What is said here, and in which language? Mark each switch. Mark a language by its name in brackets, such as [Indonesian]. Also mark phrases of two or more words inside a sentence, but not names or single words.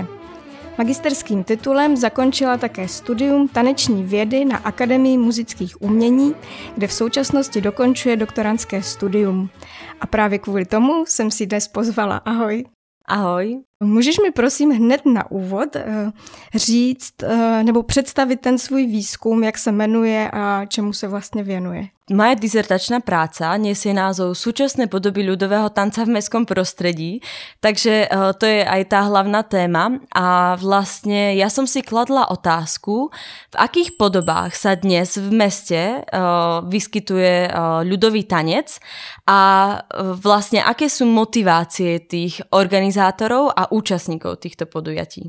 [Czech] Magisterským titulem zakončila také studium taneční vědy na Akademii muzických umění, kde v současnosti dokončuje doktorandské studium. A právě kvůli tomu jsem si dnes pozvala. Ahoj. Ahoj. Můžeš mi prosím hned na úvod říct nebo představit ten svůj výzkum, jak se jmenuje a čemu se vlastně věnuje? [Slovak] Moja dizertačná práca nesie názov Súčasné podoby ľudového tanca v mestskom prostredí, takže to je aj tá hlavná téma a vlastne ja som si kladla otázku, v akých podobách sa dnes v meste vyskytuje ľudový tanec a vlastne aké sú motivácie tých organizátorov a účastníkov týchto podujatí.